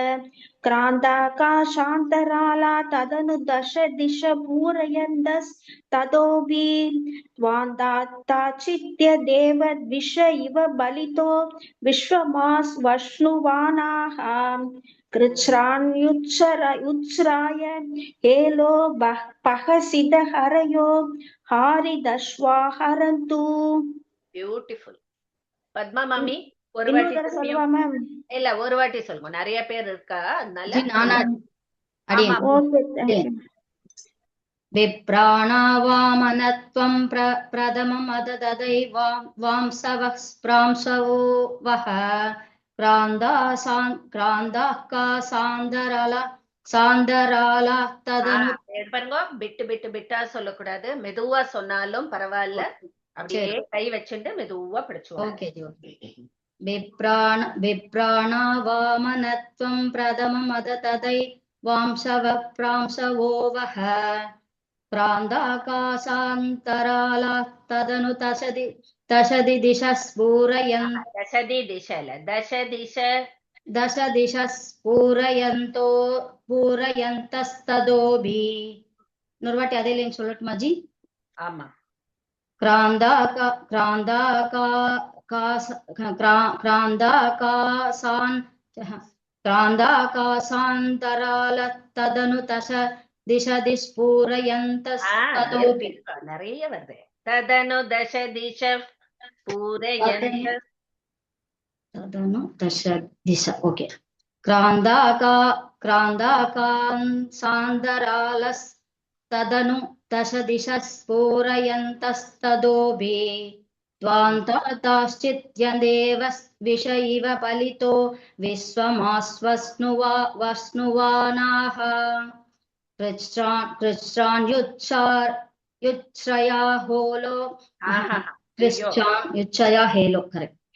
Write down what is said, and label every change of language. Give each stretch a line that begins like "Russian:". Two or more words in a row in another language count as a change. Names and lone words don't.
Sanskrit: क्रान्ताकाशान्तराला तदनु दश दिश पूरयन्तस्ततोऽपि त्वान्ताचित्य देवद्विष इव बलितो विश्वमास्वश्नुवानाः कृच्छ्रान्युच्छ्राय हेलो पहसिदहरयो हारिदश्वाहरन्तु
Tamil: பியூட்டிஃபுல். பத்மா மாமி ஒரு இன்னொரு வாட்டி தடவை திரும்பியும் சொல்லுவா மேம்? இல்ல ஒரு வாட்டி சொல்லுங்க, நிறைய பேர் இருக்கா அதனால. ஜி நானா அடியேன். ஆமா.
English: okay thank you.
Sanskrit: विप्राणावामनत्वं प्रथमम् अदददै वांसवः प्रांसवो वः क्रान्ताः का सान्तराला तदनु.
Tamil: பாருங்க, பிட்டு பிட்டு பிட்டா சொல்லக்கூடாது, மெதுவா சொன்னாலும் பரவாயில்ல, அப்படியே கை வச்சுட்டு மெதுவா படிச்சுவோம்.
English: okay ji okay.
Sanskrit: विप्राणावामनत्वं प्रथमम् अददै वांसव प्रांसवो वह प्रान्ताकासान्तराला तदनु दशदि दिश स्पूरयन् दशदि दिशल दश दिशः पूरयन्तस्तदोऽपि.
Tamil: இன்னொரு வாட்டி அதே லைன் சொல்லட்டுமா ஜி? ஆமா.
Sanskrit: क्रान्ताकासान्तराल तदनु दश दिशदि स्फूरयन्तस्ततोऽपि.
Tamil: நிறைய வருது.
Sanskrit: तदनु दश दिश पूरयन्त तदनु दश दिश. ओके. क्रान्ताकासान्तरालस्तदनु दश दिश स्फूरयन्तस्तदोऽपि त्वान्ताश्चित्यदेव विष इव पलितो विश्वमास्वस्नुवानाः कृच्छ्रान्युच्छ्रया होलो कृच्छ्रान्युच्छया हेलो करेक्ट.